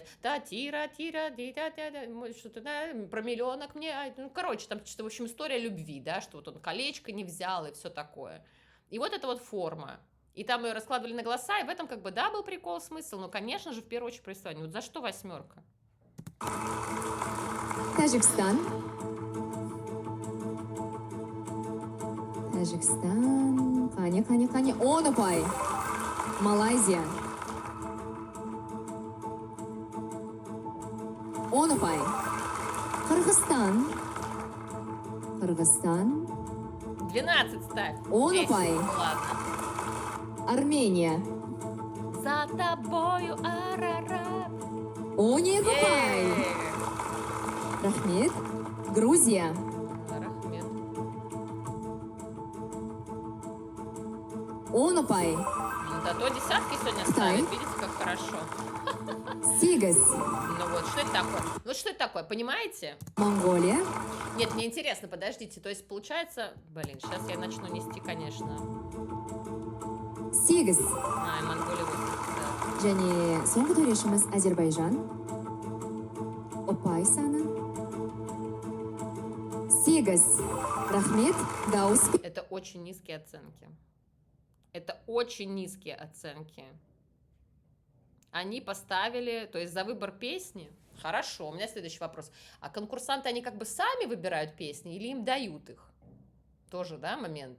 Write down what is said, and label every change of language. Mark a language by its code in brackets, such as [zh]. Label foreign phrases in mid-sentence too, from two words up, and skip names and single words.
[ru] Та-тира-тира, что-то, да, про миллионок мне. Ну, короче, там что-то, в общем, история любви, да, что вот он колечко не взял и все такое. И вот эта вот форма. И там ее раскладывали на голоса, и в этом как бы, да, был прикол, смысл, но, конечно же, в первую очередь повествование. Вот за что восьмерка? [kk] Тәжікстан. Тәжікстан. Қане. 10 ұпай. Малайзия. 10 ұпай. Қырғызстан. [ru] 12 ставь. [kk] 10 10. ұпай. [ru] Ладно. Армения. За тобою, Арарат. [kk] 12 ұпай. Рахмет. Грузия. Рахмет. 10 ұпай. [ru] Ну, зато десятки сегодня Китай. ставят. Видите, как хорошо. 8. Ну вот, что это такое? Вот что это такое, понимаете? Монголия. Нет, мне интересно, подождите. То есть, получается... Блин, сейчас я начну нести, конечно. 8. А, и Монголия 80, да. [kk] Және соңғы төрешіміз Әзербайжан. Ұпай саны. 8. Рахмет. Дауыс. [ru] Это очень низкие оценки. Это очень низкие оценки. Они поставили, то есть за выбор песни, хорошо, у меня следующий вопрос. А конкурсанты, они как бы сами выбирают песни или им дают их? Тоже, да, момент?